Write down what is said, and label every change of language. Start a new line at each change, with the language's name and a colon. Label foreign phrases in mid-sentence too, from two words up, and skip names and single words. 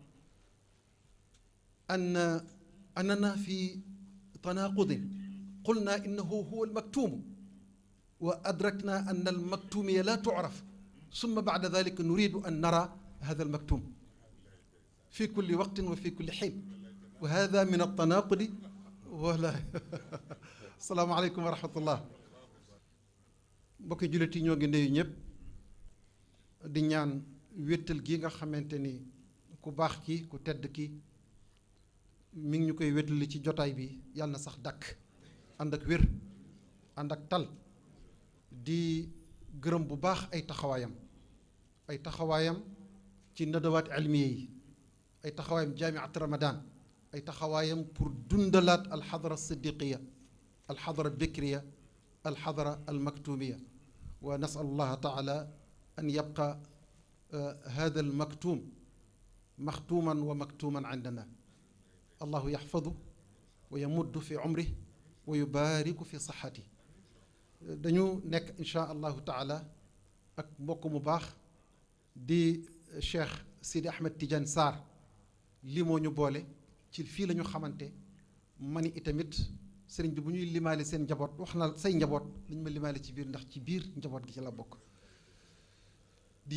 Arabic: أننا في تناقض، قلنا إنه هو المكتوم وأدركنا أن المكتومية لا تعرف، ثم بعد ذلك نريد أن نرى هذا المكتوم في كل وقت وفي كل حين، وهذا من التناقض ولا السلام عليكم ورحمة الله.
Wolof: mbokki jullit yi ñoo ngi nuyu ñëpp di ñaan wéttal gi nga xamante ni ku baax ki ku tedd ki mi ngi ñu koy wéttali ci jotaay bi yàlla na sax dàkk ànd ak wér ànd ak tal. di gërëm bu baax ay taxawaayam ci nadawaat ilmiya yi, ay taxawaayam jaamiat ramadan, ay taxawaayam pour dundalaat alxadra siddiqiya
Arabic: الحضرة البكرية الحضرة المكتومية ونسأل الله تعالى أن يبقى هذا المكتوم مختوما ومكتوما عندنا الله يحفظه ويمد في عمره ويبارك في صحته
Wolof: dañu nekk
Arabic: إن شاء الله تعالى
Wolof: ak mbokk mu baax di Cheikh Sidi Ahmed Tidiane Sarr lii moo ñu boole ci fii la ñu xamante mani itamit sëriñ bi bu ñuy limaale seen njaboot wax na say njaboot dañ ma limaale ci biir ndax ci biir njaboot gi ci la bokk di